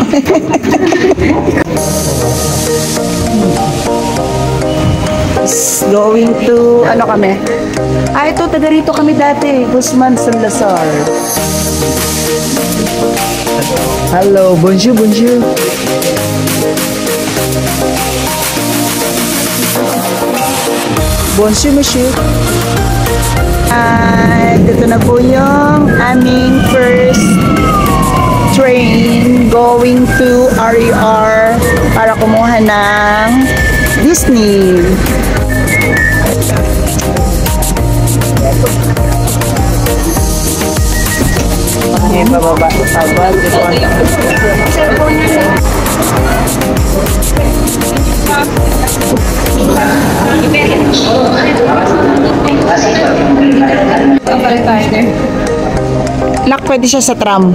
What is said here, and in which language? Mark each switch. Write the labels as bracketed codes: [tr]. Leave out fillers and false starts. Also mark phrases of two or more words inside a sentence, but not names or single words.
[en] Going to, [tl] ano kami? Ito, taga rito kami dati. Guzman San Lazar. [en] Hello, [fr] bonjour, bonjour. Bonjour, monsieur. [tl] At ito na po yung aming [en] first train going to [tl] RER para kumuha ng Disney. Okay, bababa. Sabal. Nak, pwede siya sa tram.